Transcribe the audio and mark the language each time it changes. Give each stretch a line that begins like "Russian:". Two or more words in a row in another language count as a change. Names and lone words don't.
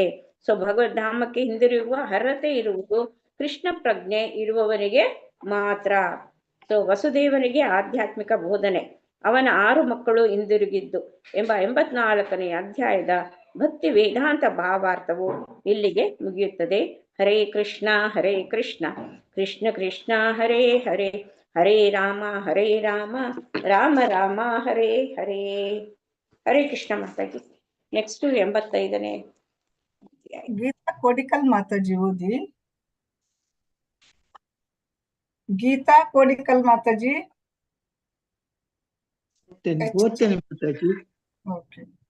Kannada: ಸೊ ಭಗವದ್ಧಾಮಕ್ಕೆ ಹಿಂದಿರುಗುವ ಅರ್ಹತೆ ಇರುವುದು ಕೃಷ್ಣ ಪ್ರಜ್ಞೆ ಇರುವವರಿಗೆ ಮಾತ್ರ. ಸೊ ವಸುದೇವನಿಗೆ ಆಧ್ಯಾತ್ಮಿಕ ಬೋಧನೆ, ಅವನ 6 ಮಕ್ಕಳು ಹಿಂದಿರುಗಿದ್ದು ಎಂಬ 84ನೇ ಅಧ್ಯಾಯದ ಭಕ್ತಿ ವೇದಾಂತ ಭಾವಾರ್ಥವು ಇಲ್ಲಿಗೆ ಮುಗಿಯುತ್ತದೆ.
Sanskrit: ಹರೇ ಕೃಷ್ಣ ಕೃಷ್ಣ ಕೃಷ್ಣ ಹರೇ ಹರೇ, ಹರೇ ರಾಮ ರಾಮ ರಾಮ ಹರೇ ಹರೇ.
Kannada: ಹರೇ ಕೃಷ್ಣ ಮಾತಾಜಿ. ನೆಕ್ಸ್ಟ್ 85ನೇ ಗೀತಾ ಕೋಡಿಕಲ್ ಮಾತಾಜಿ ಓದಿ. ಗೀತಾ ಕೋಡಿಕಲ್ ಮಾತಾಜಿ. ಓದ್ತೇನೆ ಮಾತಾಜಿ. ಓಕೆ.